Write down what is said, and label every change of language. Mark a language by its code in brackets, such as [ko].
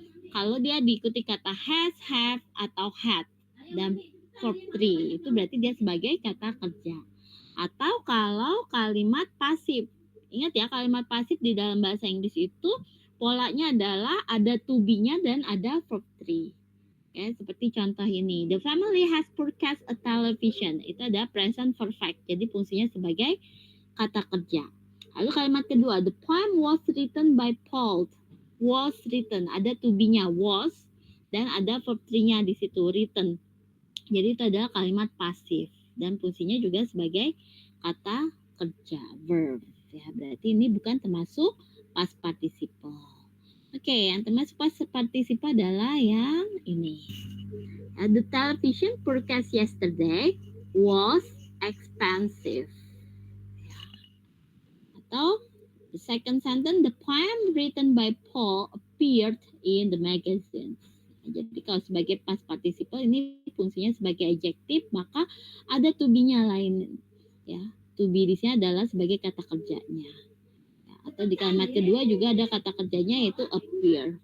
[id] Kalau dia diikuti kata has, have, atau had dan verb 3, itu berarti dia sebagai kata kerja. Atau kalau kalimat pasif, ingat ya, kalimat pasif di dalam bahasa Inggris itu polanya adalah ada to be-nya dan ada verb 3. Ya, seperti contoh ini, [en] the family has purchased a television. [id] Itu ada present perfect, jadi fungsinya sebagai kata kerja. Lalu kalimat kedua, [en] the poem was written by Paul. Was written, [id] ada to be-nya was, dan ada verb 3-nya di situ, written. Jadi itu adalah kalimat pasif, dan fungsinya juga sebagai kata kerja, verb. Ya, berarti ini bukan termasuk past participle. Oke, yang termasuk past participle adalah yang ini. [en] The television purchased yesterday was expensive. [id] Atau [en] the second sentence, the poem written by Paul appeared in the magazine. [id] Jadi kalau sebagai past participle ini fungsinya sebagai adjektif, maka ada to be-nya lain. Ya, to be di sini adalah sebagai kata kerjanya. Atau di kalimat kedua juga ada kata kerjanya yaitu appear.